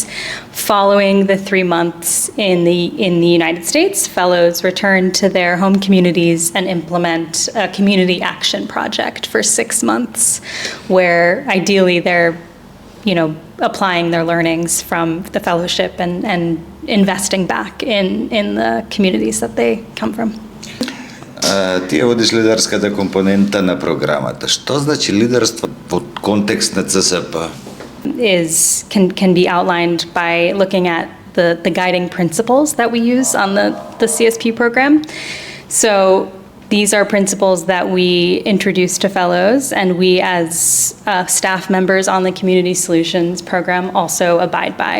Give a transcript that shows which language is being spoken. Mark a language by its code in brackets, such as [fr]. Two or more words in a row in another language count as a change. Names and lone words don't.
[en] Following the 3 months in the United States, fellows return to their home communities and implement a community action project for 6 months, where ideally they're applying their learnings from the fellowship and investing back in the communities that they come from. [mk] Ти водиш лидерската компонента на програмата. Што значи лидерство во контекст на CSP? [en] Can be outlined by looking at the guiding principles that we use on the CSP program. So these are principles that we introduce to fellows, and we as staff members on the Community Solutions Program also abide by.